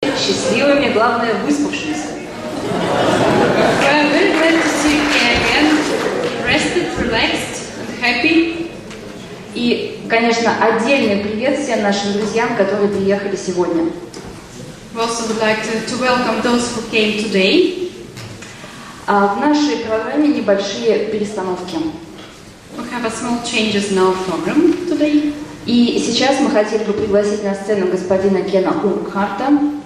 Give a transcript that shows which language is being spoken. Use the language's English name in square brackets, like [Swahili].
[Russian] счастливыми, главное, выспавшимися. [English] Well, very glad to see you here again. Rested, relaxed, and happy. [Russian] И, конечно, отдельный привет всем нашим друзьям, которые приехали сегодня. [English] We also would like to welcome those who came today. [Russian] В нашей программе небольшие перестановки. [English] We have a small changes in our program today. [Russian] И сейчас мы хотели бы пригласить на сцену господина Кена Уркхарта.